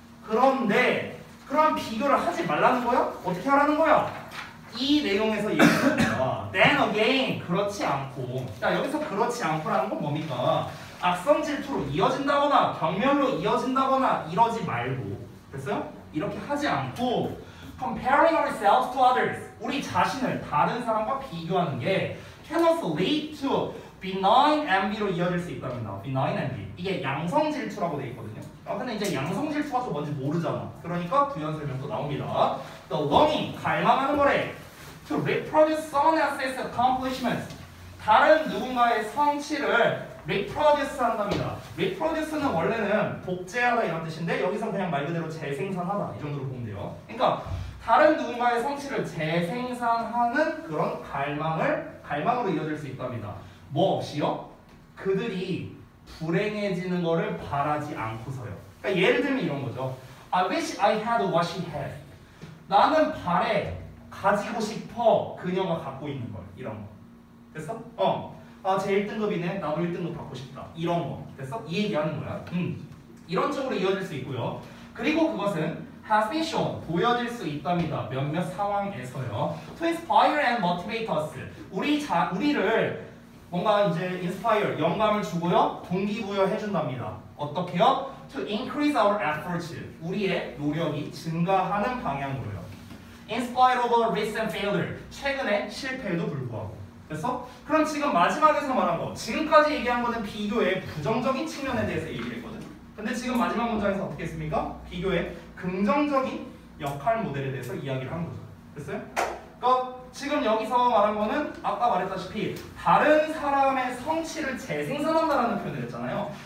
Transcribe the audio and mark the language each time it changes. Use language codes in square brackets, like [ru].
[ko] 그런데 그럼 비교를 하지 말라는 거야? 어떻게 하라는 거야? 이 내용에서 얘기하는 거야. [en] Then again, [ko] 그렇지 않고. 자, 여기서 그렇지 않고라는 건 뭡니까? 악성 질투로 이어진다거나 경멸로 이어진다거나 이러지 말고. 됐어요? 이렇게 하지 않고 [en] comparing ourselves to others. [ko] 우리 자신을 다른 사람과 비교하는 게 [en] can also lead to benign envy [ko] 로 이어질 수 있답니다. benign envy. 이게 양성 질투라고 되어 있거든요. 근데 이제 양성 질투가 또 뭔지 모르잖아. 그러니까 부연 설명도 나옵니다. [en] The longing, [ko] 갈망하는 거래. [en] To reproduce someone else's accomplishments. [ko] 다른 누군가의 성취를 reproduce 한답니다. reproduce는 원래는 복제하다 이런 뜻인데 여기서 그냥 말 그대로 재생산하다 이 정도로 보면 돼요. 그러니까 다른 누군가의 성취를 재생산하는 그런 갈망으로 이어질 수 있답니다. 뭐 없이요? 그들이 불행해지는 거를 바라지 않고서요. 그러니까 예를 들면 이런 거죠. [en] I wish I had what she had. [ko] 나는 바래 가지고 싶어 그녀가 갖고 있는 걸. 이런 거. 됐어? 제 1등급이네. 나도 1등급 받고 싶다. 이런 거. 됐어? 이 얘기하는 거야. 이런 쪽으로 이어질 수 있고요. 그리고 그것은 [en] has been shown. [ko] 보여질 수 있답니다. 몇몇 상황에서요. [en] To inspire and motivate us. [ko] 우리를 뭔가 이제 inspire, 영감을 주고요. 동기부여 해준답니다. 어떻게요? [en] To increase our efforts. [ko] 우리의 노력이 증가하는 방향으로요. [en] In spite of a recent failure. [ko] 최근의 실패에도 불구하고. 됐어? 그럼 지금 마지막에서 말한 거. 지금까지 얘기한 거는 비교의 부정적인 측면에 대해서 얘기를 했거든. 근데 지금 마지막 문장에서 어떻게 했습니까? 비교의 긍정적인 역할 모델에 대해서 이야기를 한 거죠. 됐어요? 그러니까 지금 여기서 말한 거는 아까 말했다시피 다른 사람의 성취를 재생산한다라는 표현을 했잖아요.